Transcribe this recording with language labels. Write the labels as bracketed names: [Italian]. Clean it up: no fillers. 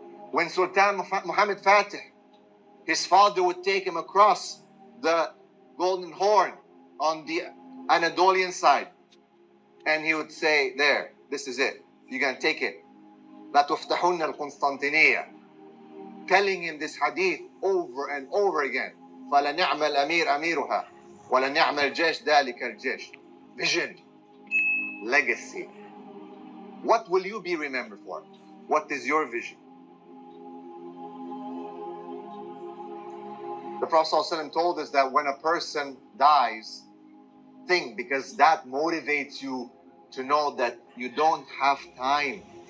[English] When Sultan Muhammad Fatih, his father would take him across the Golden Horn on the Anatolian side, and he would say, there, this is it. You're going to take it. [Arabic] لا تفتحون القسطنطينية. [English] Telling him this hadith over and over again. [Arabic] فلنعم الأمير أميرها ولنعم الجيش ذلك الجيش. [English] Vision. Legacy. What will you be remembered for? What is your vision? The Prophet ﷺ told us that when a person dies, think, because that motivates you to know that you don't have time.